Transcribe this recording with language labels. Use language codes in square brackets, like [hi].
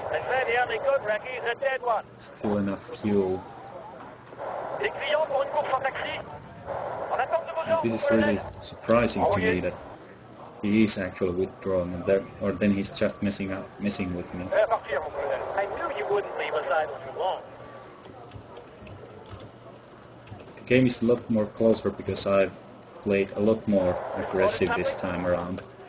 [en] They say the only good wreck is a dead one. Still enough fuel. [fr] Des clients pour une course en taxi. On attend de vos ordres, [en] This is really surprising to me that he is actually withdrawing, and or then he's just messing with me. I knew you wouldn't leave us idle for long. The game is a lot more closer because I've played a lot more aggressive this time around.